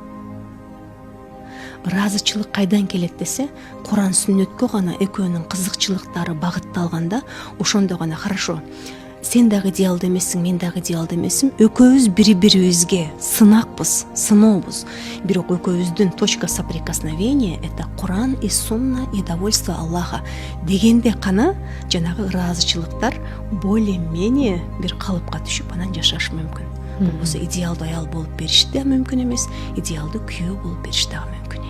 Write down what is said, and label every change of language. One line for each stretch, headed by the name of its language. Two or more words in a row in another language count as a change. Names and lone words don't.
Kyrgyz: Ыраазычылык кайдан келет десе, Куран сүннөткө гана экөөнүн кызыкчылыктары багытталганда, ошондо гана хорошо. Сен дагы идеалдуу эмессиң, мен дагы идеалдуу эмесмин. Экөөбүз бири-бирибизге сынакпыз, сынообуз. Бирок экөөбүздүн
Russian: точка соприкосновения это Куран и сунна и довольство Аллаха
Kyrgyz: дегенде гана жанагы ыраазычылыктар более-менее бир калыпка түшүп анан жашаш мүмкүн. Болбосо идеалдуу аял болуп бериш да мүмкүн эмес, идеалдуу күйөө болуп бериш дагы мүмкүн.